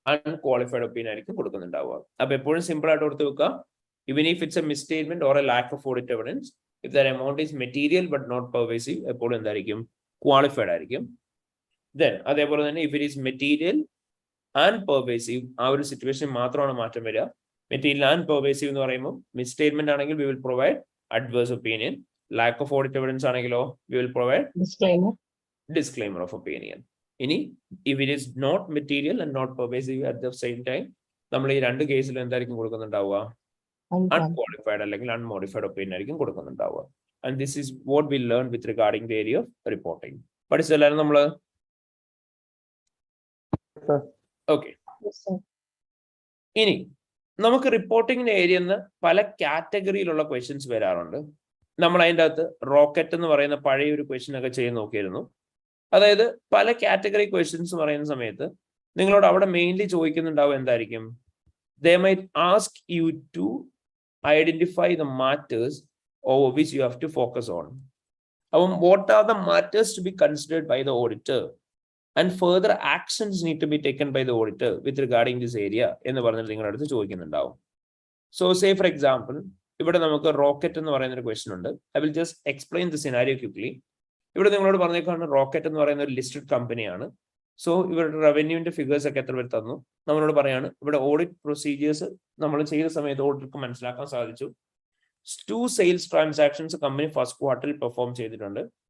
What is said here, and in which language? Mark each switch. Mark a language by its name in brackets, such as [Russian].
[English] Unqualified opinion [Malayalam] ആയിരിക്കും കൊടുക്കുന്നുണ്ടാവുക. അപ്പൊ എപ്പോഴും സിമ്പിൾ ആയിട്ട് ഓർത്ത് വെക്കുക, [English] even if it's a misstatement or a lack of audit evidence, if that amount is material but not pervasive, [Malayalam] എപ്പോഴും എന്തായിരിക്കും? Qualified ആയിരിക്കും. Then അതേപോലെ തന്നെ [English] if it is material and pervasive, [Malayalam] ആ ഒരു സിറ്റുവേഷൻ മാത്രമാണ് മാറ്റം വരിക. [English] material and pervasive [Malayalam] എന്ന് പറയുമ്പോൾ [English] misstatement ആണെങ്കിൽ we will provide adverse opinion. Lack of audit evidence [Malayalam] ആണെങ്കിലോ [English] we will provide disclaimer of opinion. ഇനി if it is not material and not pervasive at the same time, [Malayalam] നമ്മൾ ഈ രണ്ട് കേസിൽ എന്തായിരിക്കും കൊടുക്കുന്നുണ്ടാവുക? Unqualified അല്ലെങ്കിൽ [English] unmodified opinion [Malayalam] ആയിരിക്കും കൊടുക്കുന്നുണ്ടാവുക. [English] And this is what we learned with regarding the area of reporting. [Malayalam] പഠിച്ചല്ലാരും നമ്മള്? [English] Okay. [Malayalam] ഇനി നമുക്ക് റിപ്പോർട്ടിംഗിന്റെ ഏരിയന്ന് പല കാറ്റഗറിയിലുള്ള ക്വസ്റ്റ്യൻസ് വരാറുണ്ട്. നമ്മൾ അതിൻ്റെ അകത്ത് റോക്കറ്റ് എന്ന് പറയുന്ന പഴയ ഒരു ക്വസ്റ്റ്യൻ ഒക്കെ ചെയ്ത് നോക്കിയിരുന്നു. അതായത് പല കാറ്റഗറി ക്വസ്റ്റ്യൻസ് പറയുന്ന സമയത്ത് നിങ്ങളോട് അവിടെ മെയിൻലി ചോദിക്കുന്നുണ്ടാവും എന്തായിരിക്കും? [English] They might ask you to identify the matters over which you have to focus on. What are the matters to be considered by the auditor? And further actions need to be taken by the auditor with regarding this area [Malayalam] എന്ന് പറഞ്ഞിട്ട് നിങ്ങളുടെ അടുത്ത് ചോദിക്കുന്നുണ്ടാവും. [English] So say for example, [Malayalam] ഇവിടെ നമുക്ക് rocket എന്ന് പറയുന്ന ഒരു question ഉണ്ട്. [English] I will just explain the scenario quickly. [Malayalam] ഇവിടെ നിങ്ങളോട് പറഞ്ഞേക്കാണ് റോക്കറ്റ് എന്ന് പറയുന്ന ഒരു ലിസ്റ്റഡ് കമ്പനിയാണ്. സോ ഇവരുടെ റവന്യൂവിന്റെ ഫിഗേഴ്സ് ഒക്കെ എത്ര പേര് തന്നു? നമ്മളോട് പറയാണ് ഇവിടെ ഓഡിറ്റ് പ്രൊസീജിയേഴ്സ് നമ്മൾ ചെയ്ത സമയത്ത് ഓഡിറ്റർക്ക് മനസ്സിലാക്കാൻ സാധിച്ചു 2 സെയിൽസ് ട്രാൻസാക്ഷൻസ് കമ്പനി ഫസ്റ്റ് ക്വാർട്ടറിൽ പെർഫോം ചെയ്തിട്ടുണ്ട്.